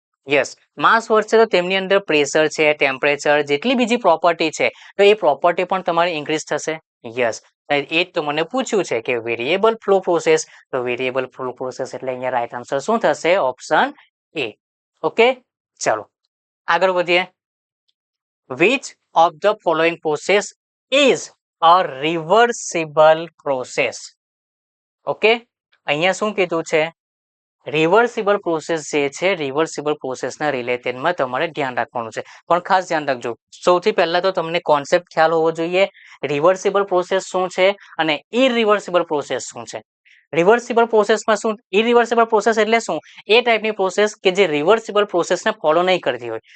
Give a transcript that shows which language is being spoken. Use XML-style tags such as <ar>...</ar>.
<gu>Yes, માસ વધશે તો તેમની અંદર પ્રેશર છે, ટેમ્પરેચર, જેટલી બીજી પ્રોપર્ટી છે તો એ પ્રોપર્ટી પણ તમારી ઇન્ક્રીઝ થશે. યસ, એ જ તો મને પૂછ્યું છે કે વેરિયેબલ ફ્લો પ્રોસેસ, તો વેરિયેબલ ફ્લો પ્રોસેસ એટલે અહીંયા રાઈટ આન્સર શું થશે? Option A. ઓકે, ચલો આગળ વધીએ.</gu> <en>Which of the following process is a reversible process?</en> <gu>Okay, અહીંયા શું કીધું છે? રિવર્સિબલ પ્રોસેસ જે છે, રિવર્સિબલ પ્રોસેસના રિલેટેડમાં તમારે ધ્યાન રાખવાનું છે. પણ ખાસ ધ્યાન રાખજો, સૌથી પહેલા તો તમને કોન્સેપ્ટ ખ્યાલ હોવો જોઈએ. રિવર્સિબલ પ્રોસેસ શું છે અને ઇરિવર્સિબલ પ્રોસેસ શું છે. રિવર્સિબલ પ્રોસેસમાં શું, ઇરિવર્સિબલ પ્રોસેસ એટલે શું? એ ટાઈપની પ્રોસેસ કે જે રિવર્સિબલ પ્રોસેસને ફોલો નહીં કરતી હોય.</gu>